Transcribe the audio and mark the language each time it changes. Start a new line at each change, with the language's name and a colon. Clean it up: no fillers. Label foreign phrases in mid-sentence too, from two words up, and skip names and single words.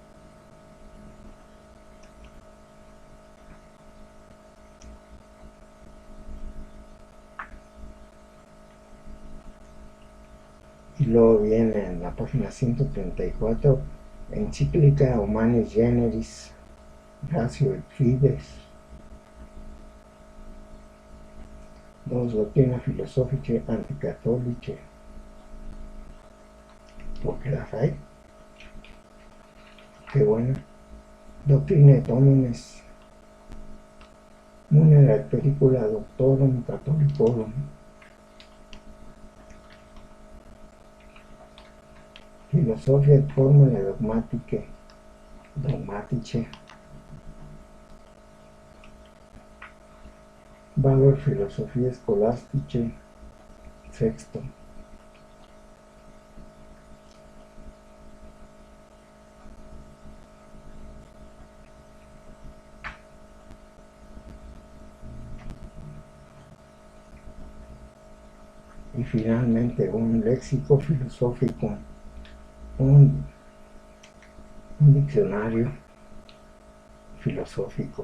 Spanish: y luego viene en la página 134, Encíclica Humanis Generis Ratio et Fides, dos Doctrina Philosophicae Anticatholicae, porque la fe, qué bueno, Doctrina et Homines, Munera et Pericula Doctorum Catholicorum, Philosophia et Formulae Dogmaticae, Valor Philosophiae Scholasticae, sexto. Y finalmente un léxico filosófico, un diccionario filosófico,